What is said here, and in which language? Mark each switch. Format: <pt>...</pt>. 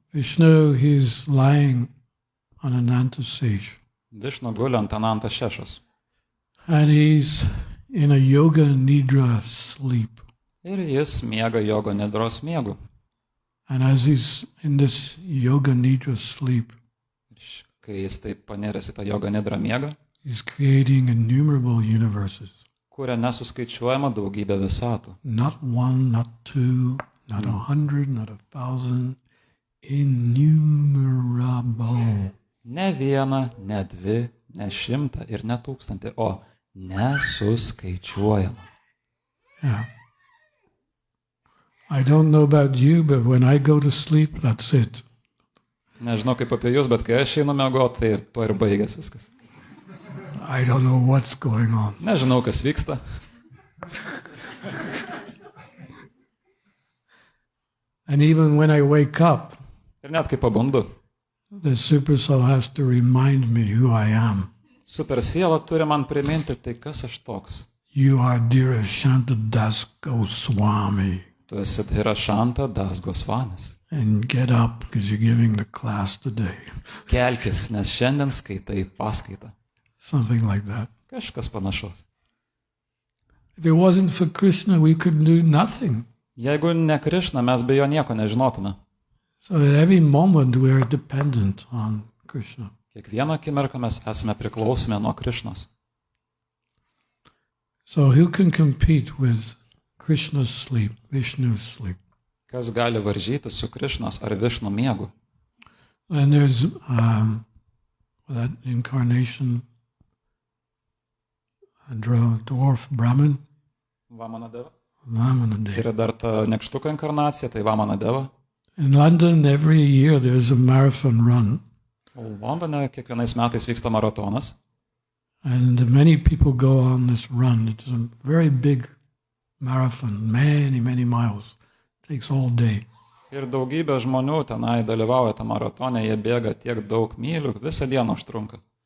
<en>Vishnu, he's lying on Ananta sage.</en> <lt>Višnu guli ant Ananta šešos.</lt> <en>And he's in a yoga nidra sleep.</en> <lt>Ir jis miega jogo nidros miegu.</lt> <en>And as he's in this yoga nidra sleep,</en> <lt>kai jis taip panėręs į tą jogo nidrą miegą,</lt> <en>he's creating innumerable universes.</en> <lt>Kuria nesuskaičiuojama daugybė visatų.</lt> <en>Not one, not two, not 100, not 1,000, innumerable.</en> <lt>Ne viena, ne dvi, ne 100 ir ne 1000, o nesuskaičiuojama.</lt> <en>Yeah. I don't know about you, but when I go to sleep, that's it.</en> <lt>Nežinau kaip apie jūs, bet kai aš einu miegoti, tai ir to ir baigės viskas.</lt> <en>I don't know what's going on.</en> <lt>Nežinau, kas vyksta.</lt> <en>And even when I wake up,</en> <lt>Ir net kai pabundu,</lt> <en>the super soul has to remind me who I am.</en> <lt>super siela turi man priminti, tai kas aš toks.</lt> <en>You are Dhirasanta Goswami.</en> <lt>Tu esi Dhirasanta Goswamis.</lt> <en>And get up because you're giving the class today.</en> <lt>Kelkis, nes šiandien skaitai paskaitą.</lt> <en>Something like that.</en> <lt>Kažkas panašaus.</lt> <en>If it wasn't for Krishna, we could do nothing.</en> <lt>Jeigu ne Krišna, mes be jo nieko nežinotume.</lt> <en>So at every moment we are dependent on Krishna.</en> <lt>Kiekvieną akimirką mes esame priklausomi nuo Krišnos.</lt> <en>So who can compete with Krishna's sleep, Vishnu's sleep?</en> <lt>Kas gali varžyti su Krišnos ar Višnų miegu?</lt> <en>And there's that incarnation, a dwarf Brahmin. Vamanadeva. Vamanadeva.</en> <lt>Yra dar ta nekštuko inkarnacija, tai Vamanadeva.</lt> <en>In London, every year there's a marathon run.</en> <lt>Londone kiekvienais metais vyksta maratonas.</lt> <en>And many people go on this run. It's a very big marathon, many, many miles. It takes all day.</en> <lt>Ir daugybė žmonių tenai dalyvauja tą maratone, jie bėga tiek daug mylių, visą dieną užtrunka.</lt>